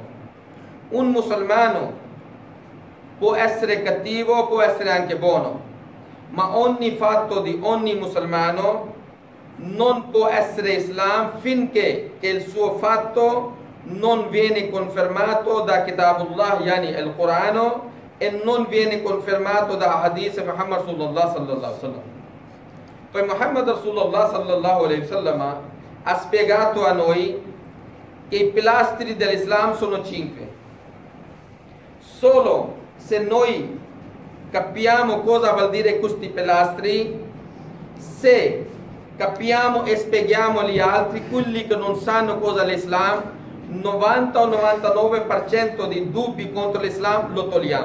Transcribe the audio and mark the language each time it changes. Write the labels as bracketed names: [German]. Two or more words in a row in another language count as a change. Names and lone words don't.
[Italian] Un musulmano può essere cattivo, può essere anche buono, ma ogni fatto di ogni musulmano non può essere Islam finché che il suo fatto non viene confermato da Kitabullah, yani il Corano, e non viene confermato da Hadith Muhammad [Arabic] صلى الله عليه وسلم. [Italian] Poi Muhammad Rasulullah [Arabic] صلى الله عليه وسلم [Italian] ha spiegato a noi che i pilastri dell'Islam sono 5. Solo se noi capiamo cosa vuol dire questi pilastri, se capiamo e spieghiamo agli altri, quelli che non sanno cosa è l'Islam, 90 o 99% di dubbi contro l'Islam lo togliamo.